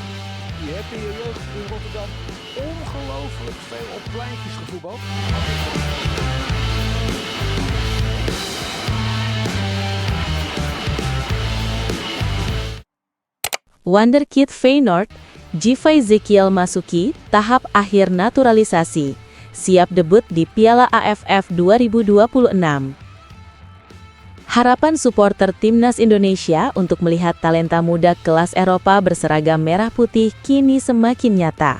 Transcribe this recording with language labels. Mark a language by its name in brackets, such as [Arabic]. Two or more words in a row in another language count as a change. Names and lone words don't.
[Dutch] Je hebt in je jeugd in Rotterdam ongelooflijk veel op pleintjes gevoetbald. [Indonesian] Wonderkid Feyenoord, Givay Zekiel masuki tahap akhir naturalisasi, siap debut di Piala AFF 2026. Harapan supporter Timnas Indonesia untuk melihat talenta muda kelas Eropa berseragam merah putih kini semakin nyata.